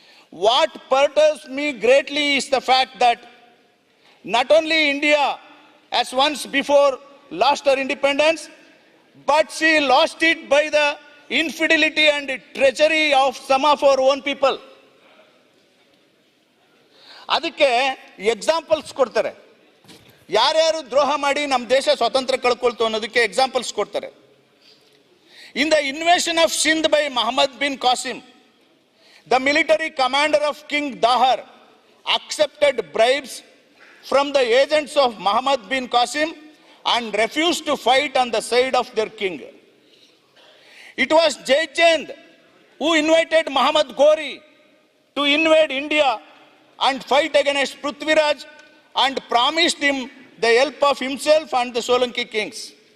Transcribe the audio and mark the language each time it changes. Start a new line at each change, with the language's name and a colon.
English: What perturbs me greatly is the fact that not only India as once before lost her independence, but she lost it by the infidelity and treachery of some of our own people.
Kannada: ಅದಕ್ಕೆ examples ಕೊಡ್ತಾರೆ, ಯಾರ್ಯಾರು ದ್ರೋಹ ಮಾಡಿ ನಮ್ಮ ದೇಶ ಸ್ವತಂತ್ರ ಕಳ್ಕೊಳ್ತು ಅನ್ನೋದಕ್ಕೆ examples ಕೊಡ್ತಾರೆ.
English: In the invasion of Sindh by Muhammad bin Qasim, the military commander of King Dahar accepted bribes from the agents of Muhammad bin Qasim and refused to fight on the side of their king. It was Jai Chand who invited Muhammad Ghori to invade India and fight against Prithviraj and promised him the help of himself and the Solanki kings.